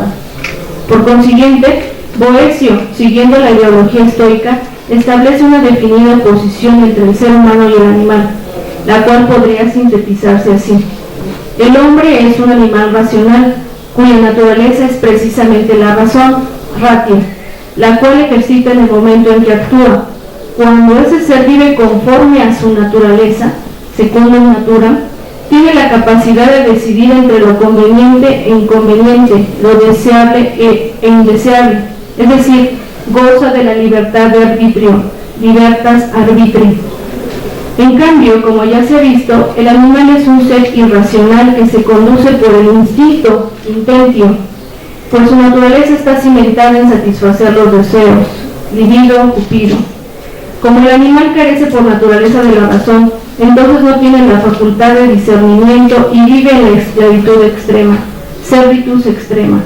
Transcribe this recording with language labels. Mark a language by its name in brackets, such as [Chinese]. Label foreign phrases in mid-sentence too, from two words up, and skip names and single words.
[Spanish] Por consiguiente, Boecio, siguiendo la ideología estoica, establece una definida oposición entre el ser humano y el animal, la cual podría sintetizarse así. El hombre es un animal racional, cuya naturaleza es precisamente la razón, ratio, la cual ejercita en el momento en que actúa. Cuando ese ser vive conforme a su naturaleza, [Latin] secundum natura, [Spanish] tiene la capacidad de decidir entre lo conveniente e inconveniente, lo deseable e indeseable, es decir, goza de la libertad de arbitrio, [Latin] libertas arbitri. [Spanish] En cambio, como ya se ha visto, el animal es un ser irracional que se conduce por el instinto, intentio, pues su naturaleza está cimentada en satisfacer los deseos, [Latin] libido, cupido. [Spanish] Como el animal carece por naturaleza de la razón, entonces no tiene la facultad de discernimiento y vive en la esclavitud extrema, [Latin] servitus extrema.